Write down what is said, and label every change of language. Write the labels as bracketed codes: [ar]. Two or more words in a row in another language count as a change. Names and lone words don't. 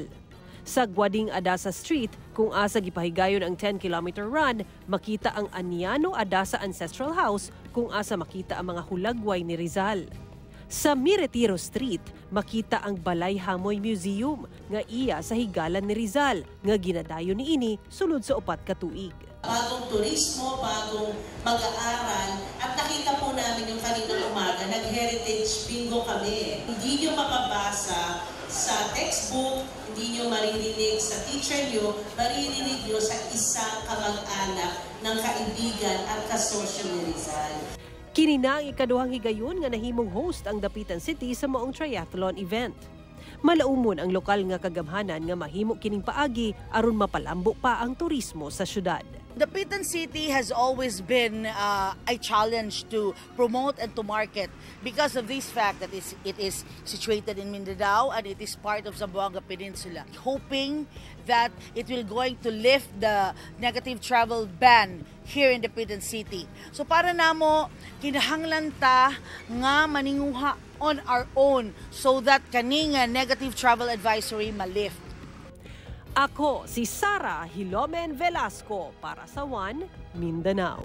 [ceb] Sa Guading Adasa Street, kung asa gipahigayon ang 10-kilometer run, makita ang Aniano Adasa Ancestral House kung asa makita ang mga hulagway ni Rizal. Sa Miretiro Street, makita ang Balay Hamoy Museum nga iya sa higalan ni Rizal nga ginadayon niini sulod sa 4 ka tuig. [tl] Bagong turismo, bagong pag-aaral, at nakita po namin yung kaninang umaga, nag- [en] heritage bingo [tl] kami. Hindi nyo makabasa sa textbook, hindi nyo maririnig sa teacher nyo, maririnig nyo sa isang kamag-anak ng kaibigan at kasosyo ni Rizal. [ceb] Kini na ang ikaduhang higayon nga nahimong host ang Dapitan City sa maong [en] triathlon event. [ceb] Malaumon ang lokal nga kagamhanan nga mahimo kining paagi aron mapalambo pa ang turismo sa syudad. [en] Dapitan City has always been a challenge to promote and to market because of this fact that it is situated in Mindanao and it is part of Zamboanga Peninsula. Hoping that it will going to lift the negative travel ban here in Dapitan City. [ceb] So para namo kinahanglan ta nga maninguha [en] on our own so that [ceb] kaning [en] negative travel advisory [ceb] ma-lift. Ako si Sara Hilomen Velasco para sa One Mindanao.